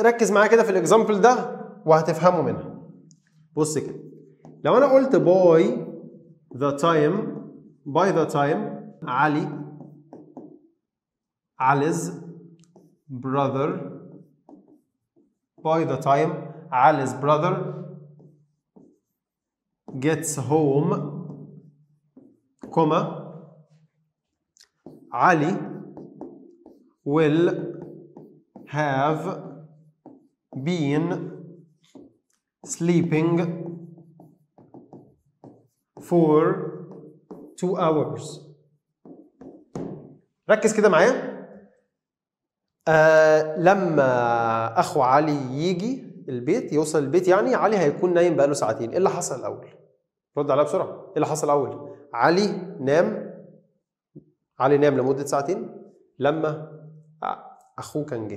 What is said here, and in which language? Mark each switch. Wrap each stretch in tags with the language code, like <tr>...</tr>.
<ar>ركز معايا كده في الاكزامبل ده وهتفهمه منها. بص كده، لو انا قلت باي ذا تايم علي's brother</ar> <en>by the time Ali's brother gets home,</en> <ar>علي</ar> <en>will have been sleeping for 2 hours.</en> <ar>ركز كده معايا. لما اخو علي يجي البيت، يوصل البيت يعني، علي هيكون نايم بقاله ساعتين. ايه اللي حصل الاول؟ رد عليا بسرعه. ايه اللي حصل الاول؟ علي نام لمده ساعتين لما اخوه كان جه.</ar>